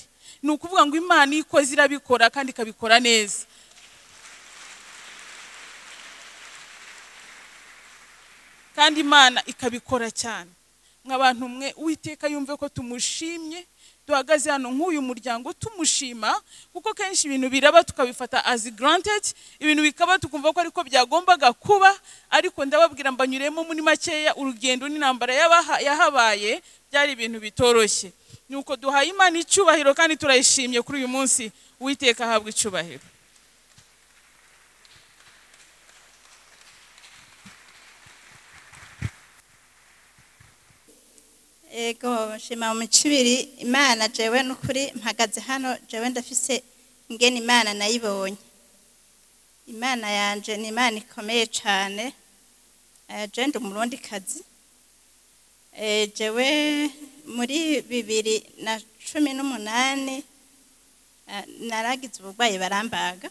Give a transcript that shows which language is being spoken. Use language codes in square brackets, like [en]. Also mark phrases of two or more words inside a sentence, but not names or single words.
[rw] Ni ukuvuga ngo Imana ikoze irabikora kandi ikabikora neza. Kandi Imana ikabikora cyane. Nk'abantu mwe Uwiteka yumve ko tumushimye, duhagaze hano nk'uyu muryango tumushima, kuko kenshi ibintu biraba tukabifata [en] as granted, [rw] ibintu bikaba tukumva ko ariko byagombaga kuba, ariko ndababwira mbanyuremo muri makeya urugendo n'intambara yahabaye byari ibintu bitoroshye. Nuko duhaye Imana icyubahiro kandi turayishimye kuri uyu munsi. Uwiteka ahabwe icyubahiro. [rn] Ego shima mu cibiri Imana jewe n'ukuri mpagaze hano jewe ndafise ingene Imana nayibonye. Imana yanje ni Imana ikomeye cyane. Je ndi umurundi kazi. Jewe muri 2018 naragize uburwayi barambaga.